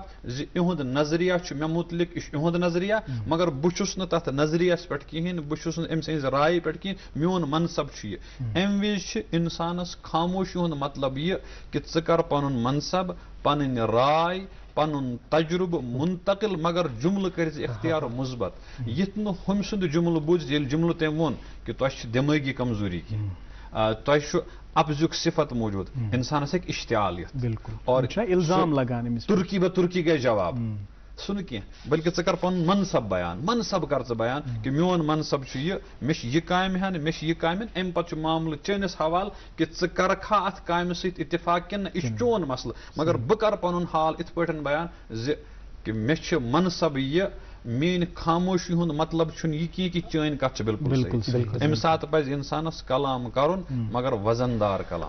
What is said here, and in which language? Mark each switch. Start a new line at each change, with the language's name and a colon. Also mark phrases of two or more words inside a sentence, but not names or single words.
Kashmiri: زِ یِہُنٛد نظریہ چھُ مےٚ مُتعلق یہِ چھُ یِہُنٛد نظریہ مگر بہٕ چھُس نہٕ تتھ نظریس پٮ۪ٹھ کِہینۍ بہٕ چھُس نہٕ أمۍ سٕنٛزِ رایہِ پٮ۪ٹھ کِہینۍ میون منصب چھُ یہِ امہِ وِزِ چھِ انسانس خاموشی ہُنٛد مطلب یہِ کہِ ژٕ کر پنُن منصب پنٕنۍ راے پنُن تجربہٕ منتقل مگر جملہٕ کٔرۍ زِ اختیار مثبت یِتھ نہٕ ہُمہِ سُنٛد جملہٕ بوٗزِتھ ییٚلہِ جملہٕ تٔمۍ ووٚن کہِ تۄہہِ چھِ دٮ۪مٲغی کمزوری کینٛہہ تۄہہِ چھُ افضُک صفت موٗجوٗد انسانس ہیٚکہِ اشتعال یِتھ اور الزام لگان تُرکی بہ تُرکی گژھِ جواب سن کی بلکہ ژٕ کر پن منصب بیان منصب کر ژٕ بیان کہ میون منصب چھُ یہ مےٚ چھِ یہِ کامہِ ہن مےٚ چھِ یہِ کامہِ ہن امہِ پتہٕ چھُ معاملہٕ چٲنِس حوالہٕ کہ ژٕ کرکھا اتھ کامہِ سۭتۍ اتفاق کِنہٕ یہِ چھُ چون مسلہٕ مگر بہٕ کر پنُن حال یِتھ پٲٹھۍ بیان زِ کہ مےٚ چھُ منصب یہ میٲنۍ خاموشی ہُنٛد مطلب چھُنہٕ یہِ کینٛہہ کہ چٲنۍ کتھ چھِ بالکل صحیح امہِ ساتہٕ پزِ انسانس کلام کرُن مگر وزن دار کلام.